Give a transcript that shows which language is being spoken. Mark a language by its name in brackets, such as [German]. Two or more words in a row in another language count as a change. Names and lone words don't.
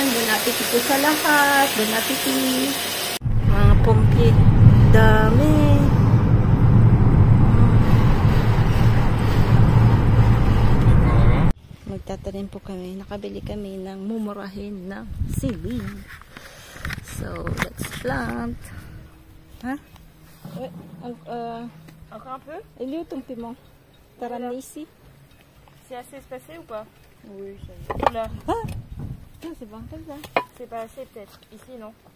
[French] Bon appetit [Filipino] po sa lahat. [French] Bon appetit. [Filipino] Mga pompier. Dami. Magtatanim po kami. Nakabili kami ng mumurahin ng sili. [English] So, let's plant. Ha? [French] Encore un peu? Il est où ton piment? T'as ramené ici? C'est assez espacé ou pas? Oui, ça y est. Là. Ah, c'est bon comme ça. C'est pas assez peut-être. Ici non.